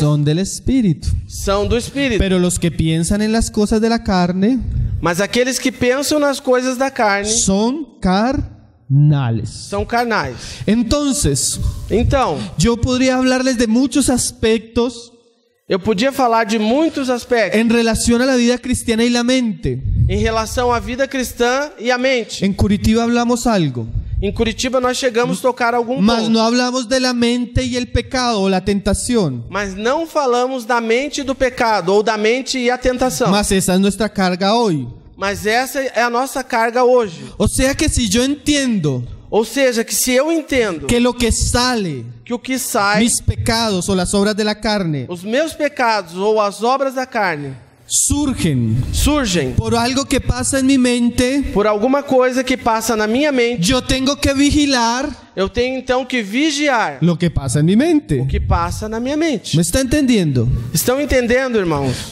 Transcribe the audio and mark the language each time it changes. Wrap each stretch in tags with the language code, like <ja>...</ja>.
<es>son del espíritu.</es> <pt>são do Espírito.</pt> <es>Pero los que piensan en las cosas de la carne</es> <pt>Mas aqueles que pensam nas coisas da carne</pt> <es>son carnales.</es> <pt>são carnais.</pt> <es>Entonces,</es> <pt>Então,</pt> <es>yo podría hablarles de muchos aspectos</es> <pt>eu podia falar de muitos aspectos</pt> <es>en relación a la vida cristiana y la mente.</es> <pt>em relação à vida cristã e à mente.</pt> <es>En Curitiba hablamos algo,</es> <pt>Em Curitiba nós chegamos a tocar algum mas ponto,</pt> <es>no hablamos de la mente y el pecado o la tentación.</es> <pt>mas não falamos da mente e do pecado, ou da mente e a tentação.</pt> <es>Mas esa es nuestra carga hoy.</es> <pt>Mas essa é a nossa carga hoje.</pt> <es>O sea que si yo entiendo</es> <pt>Ou seja, que se eu entendo</pt> <es>que lo que sale,</es> <pt>que o que sai,</pt> <es>mis pecados o las obras de la carne,</es> <pt>os meus pecados ou as obras da carne,</pt> <es>surgen por algo que pasa en mi mente,</es> <pt>por alguma coisa que passa na minha mente,</pt> <es>yo tengo que vigilar</es> <pt>eu tenho então que vigiar</pt> <es>lo que pasa en mi mente.</es> <pt>o que passa na minha mente.</pt> <es>¿Me está entendiendo?</es> <pt>Estão entendendo, irmãos?</pt>